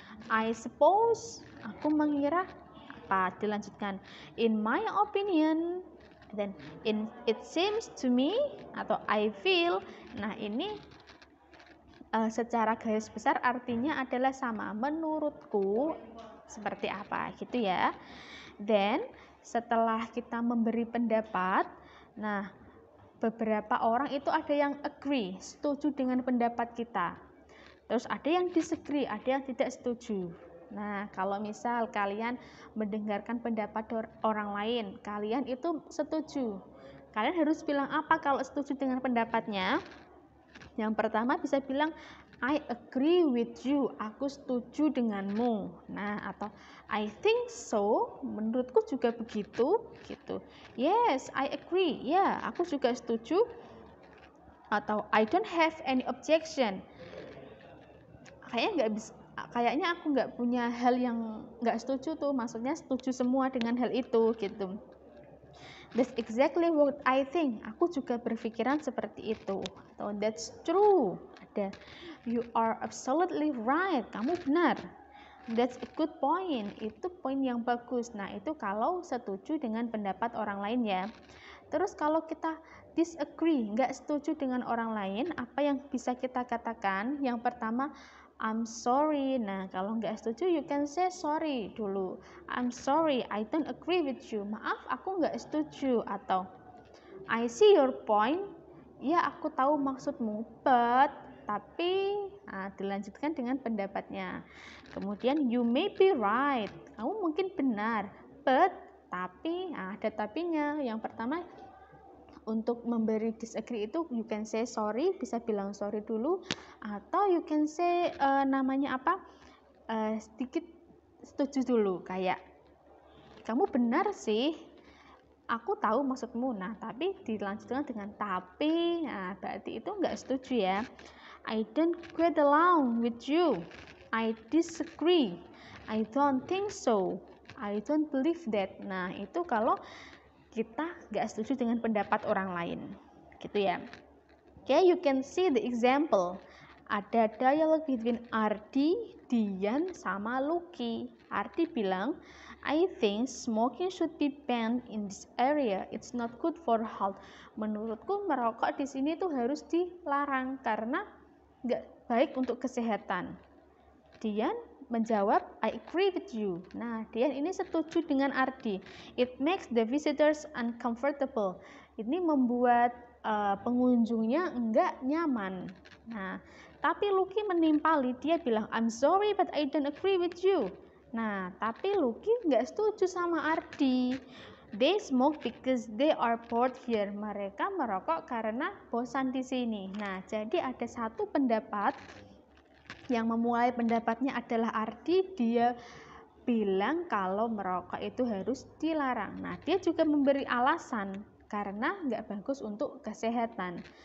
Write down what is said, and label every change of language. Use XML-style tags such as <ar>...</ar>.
<en>I suppose,</en> <id>aku mengira, apa, dilanjutkan,</id> <en>in my opinion, dan it seems to me, atau I feel.</en> <id>Nah, ini secara garis besar artinya adalah sama, menurutku seperti apa, gitu ya. Then setelah kita memberi pendapat, nah, beberapa orang itu ada yang agree, setuju dengan pendapat kita. Terus ada yang disagree, ada yang tidak setuju. Nah, kalau misal kalian mendengarkan pendapat orang lain, kalian itu setuju. Kalian harus bilang apa kalau setuju dengan pendapatnya? Yang pertama bisa bilang</id> <en>I agree with you,</en> <id>aku setuju denganmu. Nah, atau</id> <en>I think so,</en> <id>menurutku juga begitu, gitu.</id> <en>Yes, I agree,</en> <id>ya, aku juga setuju. Atau</id> <en>I don't have any objection,</en> <id>kayaknya aku nggak punya hal yang nggak setuju tuh, maksudnya setuju semua dengan hal itu, gitu.</id> <en>That's exactly what I think,</en> <id>aku juga berpikiran seperti itu.</id> <en>Atau that's true, ada you are absolutely right,</en> <id>kamu benar.</id> <en>That's a good point,</en> <id>itu poin yang bagus. Nah, itu kalau setuju dengan pendapat orang lain ya. Terus kalau kita disagree, nggak setuju dengan orang lain, apa yang bisa kita katakan? Yang pertama,</id> <en>I'm sorry.</en> <id>Nah, kalau nggak setuju,</id> <en>you can say sorry</en> <id>dulu.</id> <en>I'm sorry, I don't agree with you.</en> <id>Maaf, aku nggak setuju. Atau</id> <en>I see your point,</en> <id>ya aku tahu maksudmu, but, tapi, nah, dilanjutkan dengan pendapatnya. Kemudian</id> <en>you may be right,</en> <id>kamu mungkin benar, but, tapi, nah, ada tapinya. Yang pertama, untuk memberi disagree itu</id> <en>you can say</en> <id>sorry, bisa bilang sorry dulu, atau you can say namanya apa, sedikit setuju dulu, kayak kamu benar sih, aku tahu maksudmu. Nah, tapi dilanjutkan dengan tapi, nah berarti itu enggak setuju ya.</id> <en>I don't get along with you, I disagree, I don't think so, I don't believe that.</en> <id>Nah, itu kalau kita nggak setuju dengan pendapat orang lain, gitu ya.</id> <en>Okay, you can see the example.</en> <id>Ada dialog</id> <en>between Ardi, Dian, sama Lucky.</en> <id>Ardi bilang,</id> <en>I think smoking should be banned in this area. It's not good for health.</en> <id>Menurutku merokok di sini tuh harus dilarang karena nggak baik untuk kesehatan. Dian menjawab,</id> <en>I agree with you.</en> <id>Nah, Dian ini setuju dengan Ardi.</id> <en>It makes the visitors uncomfortable.</en> <id>Ini membuat pengunjungnya enggak nyaman. Nah, tapi Lucky menimpali, dia bilang,</id> <en>I'm sorry but I don't agree with you.</en> <id>Nah, tapi Lucky enggak setuju sama Ardi.</id> <en>They smoke because they are bored here.</en> <id>Mereka merokok karena bosan di sini. Nah, jadi ada satu pendapat yang memulai pendapatnya adalah Ardi. Dia bilang kalau merokok itu harus dilarang. Nah, dia juga memberi alasan karena nggak bagus untuk kesehatan.</id>